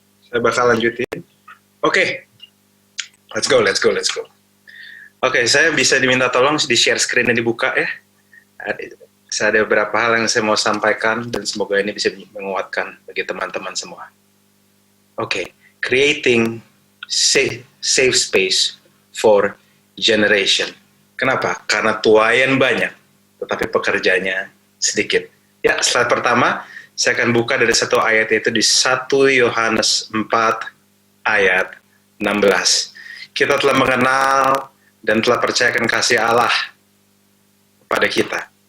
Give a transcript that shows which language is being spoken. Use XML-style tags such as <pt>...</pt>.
<id>Saya bakal lanjutin. Oke.</id> <en>Let's go.</en> <id>Oke, saya bisa diminta tolong di share screen dan dibuka ya. Saya ada beberapa hal yang saya mau sampaikan dan semoga ini bisa menguatkan bagi teman-teman semua.</id> <en>Oke, creating safe space for generation.</en> <id>Kenapa? Karena tuayan banyak, tetapi pekerjaannya sedikit. Ya, slide pertama, saya akan buka dari satu ayat, yaitu di 1 Yohanes 4 ayat 16. Kita telah mengenal dan telah percayakan kasih Allah kepada kita.</id>